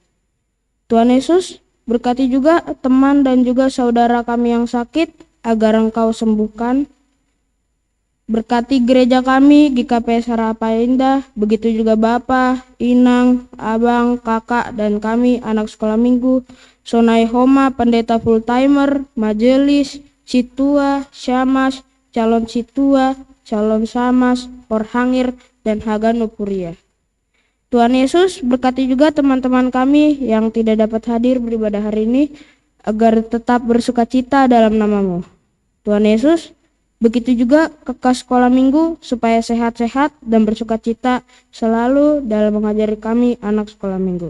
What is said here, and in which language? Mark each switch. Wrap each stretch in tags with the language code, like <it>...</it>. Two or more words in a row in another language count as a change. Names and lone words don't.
<id>Tuhan Yesus, berkati juga teman dan juga saudara kami yang sakit agar Engkau sembuhkan. Berkati gereja kami, GKPS Harapan Indah, begitu juga Bapak, Inang, Abang, Kakak, dan kami anak sekolah minggu, Sonai Homa, pendeta full timer, majelis, Situa, Syamas, calon Situa, calon Samas, Porhangir, dan Haganu Puria. Tuhan Yesus, berkati juga teman-teman kami yang tidak dapat hadir beribadah hari ini, agar tetap bersukacita dalam nama-Mu. Tuhan Yesus, begitu juga kekas sekolah minggu supaya sehat-sehat dan bersukacita selalu dalam mengajari kami anak sekolah minggu.</id>